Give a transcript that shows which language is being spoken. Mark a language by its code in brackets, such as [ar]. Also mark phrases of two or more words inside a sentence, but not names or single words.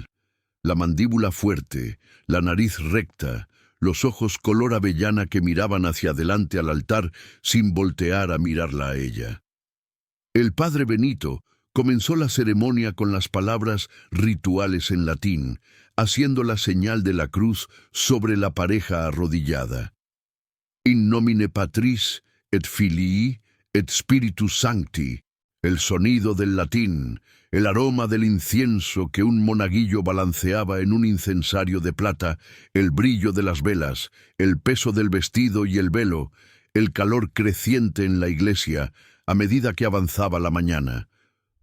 [es] La mandíbula fuerte, la nariz recta, los ojos color avellana que miraban hacia adelante al altar sin voltear a mirarla a ella. El padre Benito comenzó la ceremonia con las palabras rituales en latín, haciendo la señal de la cruz sobre la pareja arrodillada. [la] In nomine Patris et Filii et Spiritus Sancti, [es] el sonido del latín, el aroma del incienso que un monaguillo balanceaba en un incensario de plata, el brillo de las velas, el peso del vestido y el velo, el calor creciente en la iglesia a medida que avanzaba la mañana.